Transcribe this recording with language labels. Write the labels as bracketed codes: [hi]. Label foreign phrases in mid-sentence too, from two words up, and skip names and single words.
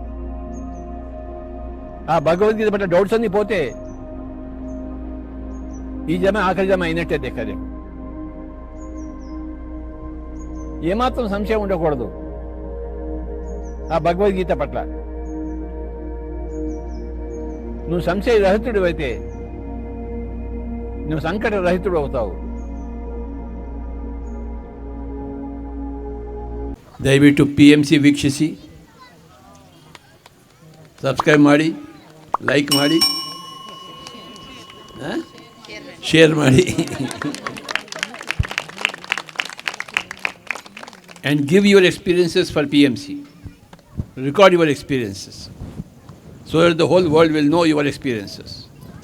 [te] ఆ భగవద్గీత పట్ల డౌట్స్ అన్ని పోతే ఈ జమ ఆఖరి జమ అయినట్టే దేఖలే. ఏమాత్రం సంశయం ఉండకూడదు ఆ భగవద్గీత పట్ల. నువ్వు సంశయ రహితుడు అయితే నువ్వు సంకట రహితుడు అవుతావు. [kn] ದಯವಿಟ್ಟು PMC ವೀಕ್ಷಿಸಿ, ಸಬ್ಸ್ಕ್ರೈಬ್ ಮಾಡಿ, ಲೈಕ್ ಮಾಡಿ, ಶೇರ್ ಮಾಡಿ [en] and give your experiences for PMC. Record your experiences so that the whole world will know your experiences.